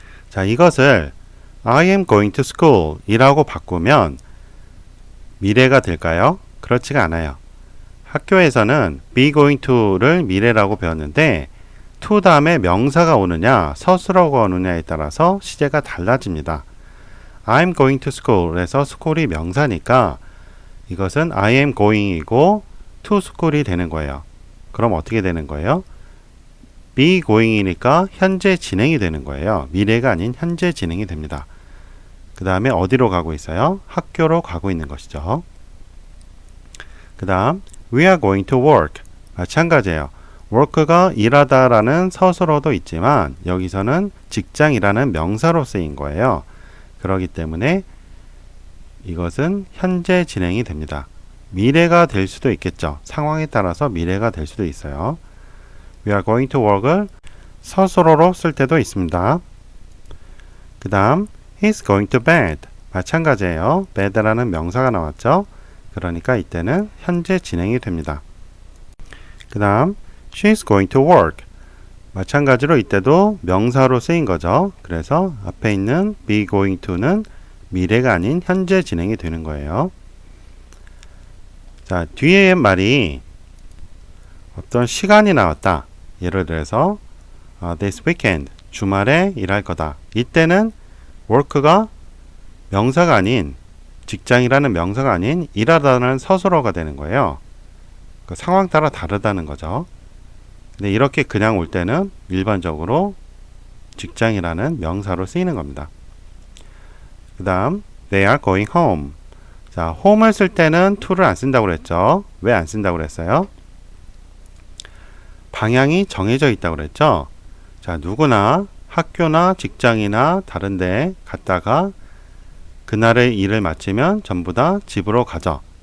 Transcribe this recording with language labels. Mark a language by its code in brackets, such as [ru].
[ko] 자, 이것을 [en] I am going to school [ko] 이라고 바꾸면 미래가 될까요? 그렇지가 않아요. 학교에서는 be going to를 미래라고 배웠는데 to 다음에 명사가 오느냐 서술어가 오느냐에 따라서 시제가 달라집니다. [en] I'm going to school [ko] 에서 school이 명사니까 이것은 [en] I am going [ko] 이고 to school이 되는 거예요. 그럼 어떻게 되는 거예요? be going이니까 현재 진행이 되는 거예요. 미래가 아닌 현재 진행이 됩니다. 그 다음에 어디로 가고 있어요? 학교로 가고 있는 것이죠. 그 다음 [en] we are going to work. [ko] 마찬가지예요. work가 일하다라는 서술어도 있지만 여기서는 직장이라는 명사로 쓰인 거예요. 그렇기 때문에 이것은 현재 진행이 됩니다. 미래가 될 수도 있겠죠. 상황에 따라서 미래가 될 수도 있어요. [en] We are going to work을 [ko] 서술어로 쓸 때도 있습니다. 그 다음 [en] He's going to bed. [ko] 마찬가지예요. bed라는 명사가 나왔죠. 그러니까 이때는 현재 진행이 됩니다. 그 다음 [en] She's going to work. [ko] 마찬가지로 이때도 명사로 쓰인 거죠. 그래서 앞에 있는 be going to는 미래가 아닌 현재 진행이 되는 거예요. 자, 뒤에 말이 어떤 시간이 나왔다. 예를 들어서 [en] this weekend, [ko] 주말에 일할 거다. 이때는 work가 명사가 아닌 직장이라는 명사가 아닌 일하다는 서술어가 되는 거예요. 그 상황 따라 다르다는 거죠. 근데 이렇게 그냥 올 때는 일반적으로 직장이라는 명사로 쓰이는 겁니다. 그 다음 [en] they are going home. [ko] 자, home을 쓸 때는 to를 안 쓴다고 그랬죠. 왜 안 쓴다고 그랬어요? 방향이 정해져 있다고 그랬죠. 자, 누구나 학교나 직장이나 다른 데 갔다가 그날의 일을 마치면 전부 다 집으로 가죠.